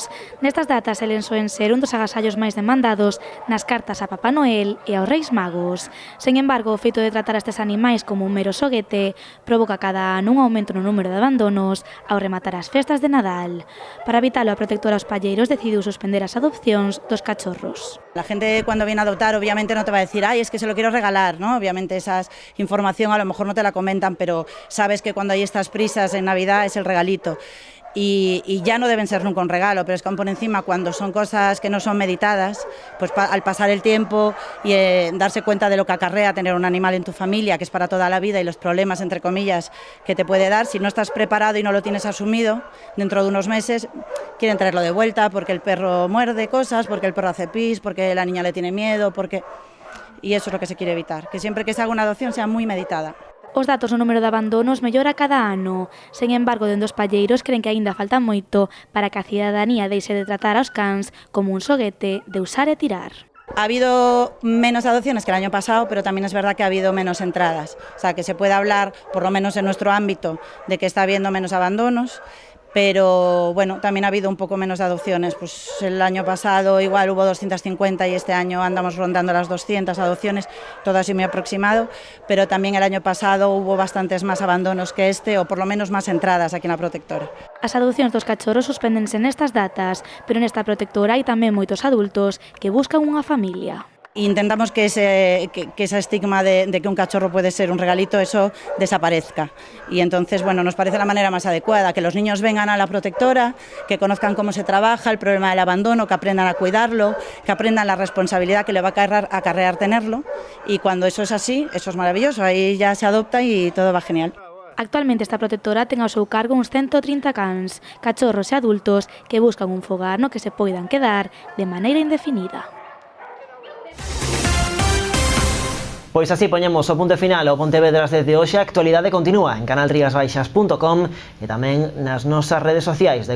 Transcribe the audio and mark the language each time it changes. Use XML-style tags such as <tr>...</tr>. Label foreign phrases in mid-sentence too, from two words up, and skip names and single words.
<gl>Nestas datas elen soen ser un dos agasallos máis demandados nas cartas a Papá Noel e aos Reis Magos. Sen embargo, o feito de tratar a estes animais como un mero xoguete provoca cada ano un aumento no número de abandonos ao rematar as festas de Nadal. Para evitalo, a protectora Os Palleiros decidiu suspender as adopcións dos cachorros.</gl> <es>La gente cuando viene a adoptar obviamente no te va a decir, ay, es que se lo quiero regalar, ¿no? Obviamente esa información a lo mejor no te la comentan, pero sabes que cuando hay estas prisas en Navidad es el regalito. Y ya no deben ser nunca un regalo, pero es que aún por encima cuando son cosas que no son meditadas, pues al pasar el tiempo y darse cuenta de lo que acarrea tener un animal en tu familia, que es para toda la vida, y los problemas, entre comillas, que te puede dar, si no estás preparado y no lo tienes asumido, dentro de unos meses quieren traerlo de vuelta porque el perro muerde cosas, porque el perro hace pis, porque la niña le tiene miedo, y eso es lo que se quiere evitar, que siempre que se haga una adopción sea muy meditada.</es> <gl>Os datos do número de abandonos mellora cada ano. Sen embargo, dende Os Palleiros creen que aínda falta moito para que a cidadanía deixe de tratar aos cans como un xoguete de usar e tirar.</gl> <es>Ha habido menos adopciones que el año pasado, pero también es verdad que ha habido menos entradas. O sea, que se puede hablar, por lo menos en nuestro ámbito, de que está habiendo menos abandonos. Pero bueno, también ha habido un poco menos de adopciones. Pues el año pasado igual hubo 250 y este año andamos rondando las 200 adopciones, todo así muy aproximado, pero también el año pasado hubo bastantes más abandonos que este, o por lo menos más entradas aquí en la protectora.</es> <gl>As adopcións dos cachorros suspéndense nestas datas, pero nesta protectora hai tamén moitos adultos que buscan unha familia.</gl> <es>Intentamos que ese estigma de que un cachorro puede ser un regalito, eso desaparezca. Y entonces, bueno, nos parece la manera más adecuada, que los niños vengan a la protectora, que conozcan cómo se trabaja, el problema del abandono, que aprendan a cuidarlo, que aprendan la responsabilidad que le va a acarrear tenerlo. Y cuando eso es así, eso es maravilloso, ahí ya se adopta y todo va genial.</es> <gl>Actualmente esta protectora ten ao seu cargo uns 130 cans, cachorros e adultos que buscan un fogar no que se poidan quedar de maneira indefinida. Pois así poñemos o punto final ao Pontevedras desde hoxe. A actualidade continúa en canalriasbaixas.com e tamén nas nosas redes sociais.</gl>